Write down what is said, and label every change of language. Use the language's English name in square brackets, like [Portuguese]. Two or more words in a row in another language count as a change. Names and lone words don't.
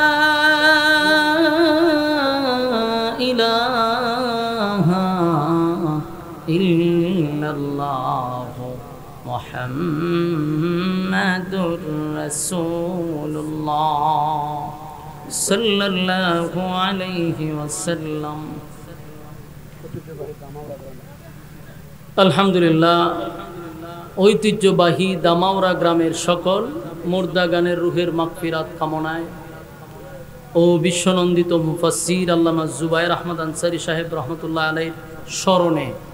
[Arabic] الہ الا اللہ محمد رسول اللہ صلی اللہ علیہ وسلم [Bangla] আলহামদুলিল্লাহ ঐতিহ্যবাহী দামাওরা গ্রামের সকল মুর্দাগানের রুহের মাগফিরাত কামনায় ও বিশ্বনন্দিত মুফাসসির আল্লামা জুবায়ের আহমদ আনসারী সাহেব [Arabic] رحمة الله عليه [Bangla] স্মরণে